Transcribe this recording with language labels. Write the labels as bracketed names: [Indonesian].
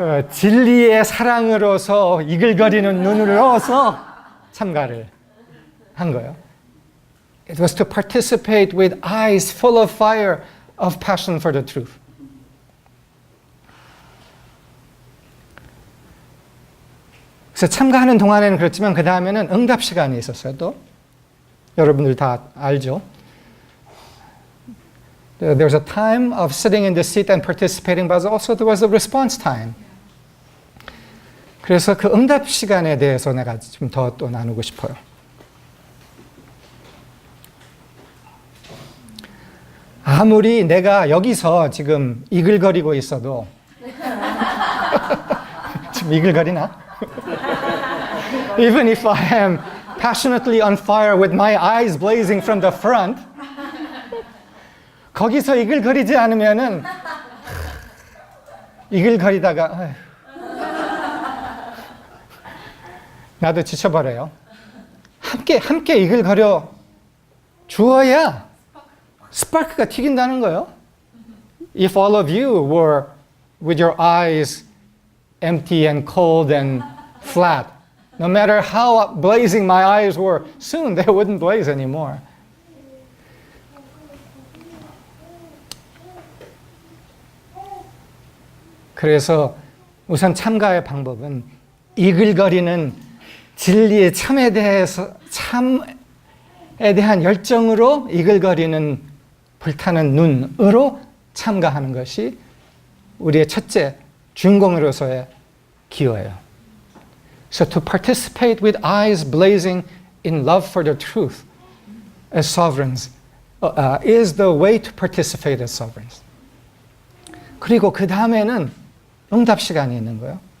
[Korean] 진리의 사랑으로서 이글거리는 눈으로서 참가를 한 거예요. [English] It was to participate with eyes full of fire of passion for the truth. [Korean] 그래서 참가하는 동안에는 그렇지만 그 다음에는 응답 시간이 있었어요. 또 여러분들 다 알죠. [English] There's a time of sitting in the seat and participating, but also there was a response time. [Korean] 그래서 그 응답 시간에 대해서 내가 좀 더 또 나누고 싶어요. 아무리 내가 여기서 지금 이글거리고 있어도 지금 이글거리나? [English] Even if I am passionately on fire with my eyes blazing from the front, [Korean] 거기서 이글거리지 않으면은 이글거리다가 나도 지쳐버려요. 함께 이글거려 주어야 스파크가 튀긴다는 거예요. [English] If all of you were with your eyes empty and cold and flat, no matter how blazing my eyes were, soon they wouldn't blaze anymore. [Korean] 그래서 우선 참가의 방법은 이글거리는 진리의 참에 대한 열정으로 이글거리는 불타는 눈으로 참가하는 것이 우리의 첫째 주인공으로서의 기여예요. [English] So to participate with eyes blazing in love for the truth as sovereigns is the way to participate as sovereigns. [Korean] 그리고 그 다음에는 응답 시간이 있는 거예요.